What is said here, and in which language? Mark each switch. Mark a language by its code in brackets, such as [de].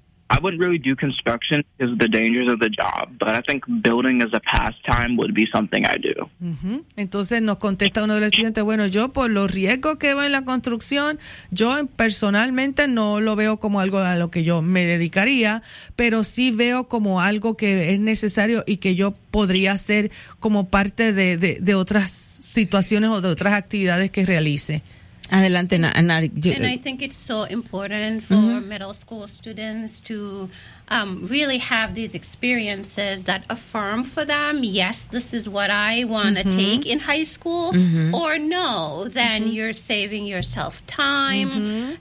[en] I wouldn't really do construction because of the dangers of the job, but I think building as a pastime would be something I do. Mm-hmm. [es] Entonces nos contesta uno de los estudiantes, bueno, yo por los riesgos que veo en la construcción, yo personalmente no lo veo como algo a lo que yo me dedicaría, pero sí veo como algo que es necesario y que yo podría hacer como parte de otras situaciones o de otras actividades que realice. Adelante, Nari. [en] And I think it's so important for mm-hmm. middle school students to really have these experiences that affirm for them, yes, this is what I want to mm-hmm. take in high school, mm-hmm. or no, then mm-hmm. you're saving yourself time mm-hmm.